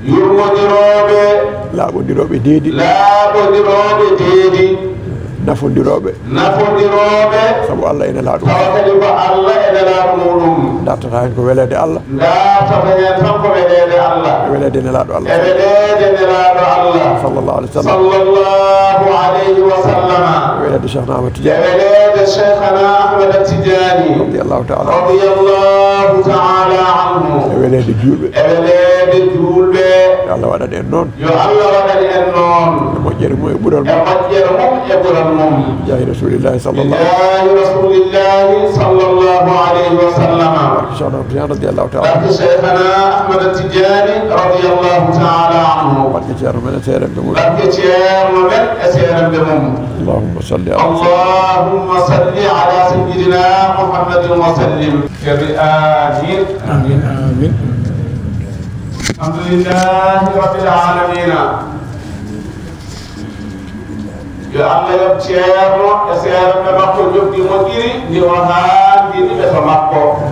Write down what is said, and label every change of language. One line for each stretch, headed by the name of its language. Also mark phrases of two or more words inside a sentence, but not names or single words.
Fula: Yurmodiroɓe. Laaɓodiroɓe deedi. Laaɓodiroɓe deedi. Nafodiroɓe. Nafodirooɓe. Sabu Allah e Nelaaɗo. Tawa kadi ko Allah e Nelaaɗo muɗum. Dartata hen ko weleede Allah. Dartata hen tan ko weleede Allah. E weleede Nelaaɗo Allah. E weleede Nelaaɗo Allah.
Arabic: صلى الله عليه وسلم. صلى الله عليه وسلم.
Fula: E weleede Cheikhna Ahmad Tidiane. E weleede Cheikhna Ahmad Tidiane.
Arabic: رضي الله تعالى. رضي الله تعالى عنه.
Fula: E weleede juulɓe. E weleede juulɓe. Yo Allah waɗan en noon. Yo Allah waɗan en noon. E moƴƴere mum e ɓural E mum. moƴƴere mum e ɓural mum.
Arabic: جاه رسول الله صلى الله. جاه رسول الله صلى الله عليه وسلم.
Fula: Barke Cheikhna Ahmad Tidiane
Arabic: رضي الله تعالى.
Fula: Barke Cheikhna Ahmad Tidiane
Arabic: رضي الله تعالى عنه.
Fula: Barke Ceerno men e seeremɓe mum. Barke Ceerno men e seeremɓe mum.
Arabic: اللهم صل على اللهم صل على سيدنا محمد وسلم.
Fula: Ceerno amin. Amin, amin.
Arabic: الحمد لله رب العالمين.
Fula: Yo Allah yoɓ Ceerno e seeremɓe makko jofdi moƴƴiri ndi o haandini ɓe to makko.